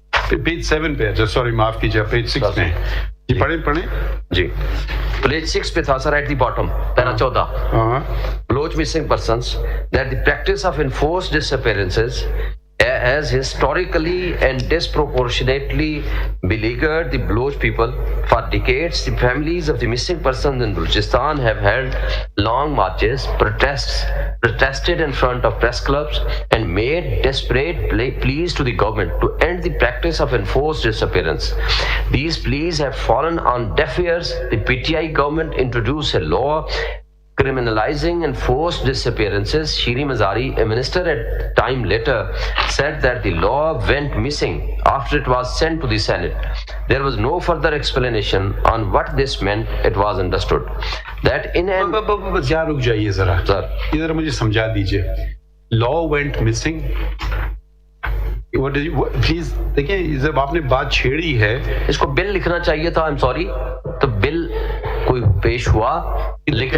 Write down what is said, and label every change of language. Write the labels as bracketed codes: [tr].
[ur] Page 7 پہ, اچھا sorry معاف کیجیے, پیج 6 میں جی پڑھیں جی. پیج 6 پہ تھا سر, [en] At the bottom para 14, Baloch missing persons, that the practice of enforced disappearances has historically and disproportionately beleaguered the Baloch people. For decades, the families of the missing persons in Balochistan have held long marches, protested in front of press clubs, and made desperate pleas to the government to end the practice of enforced disappearance. These pleas have fallen on deaf ears. The PTI government introduced a law criminalizing enforced disappearances. Shiri Mazari, a minister at time later, said that the law went missing after it was sent to the Senate. There was no further explanation on what this meant. It was understood that in an... [ur] جہاں رک جائیے ذرا, ادھر مجھے سمجھا دیجئے. [en] law went missing, [ur] please دیکھیں جب آپ نے بات چھیڑی ہے, اس کو بل لکھنا چاہیے تھا, [en] I'm sorry, [ur] تو بل کوئی پیش ہوا, لیکن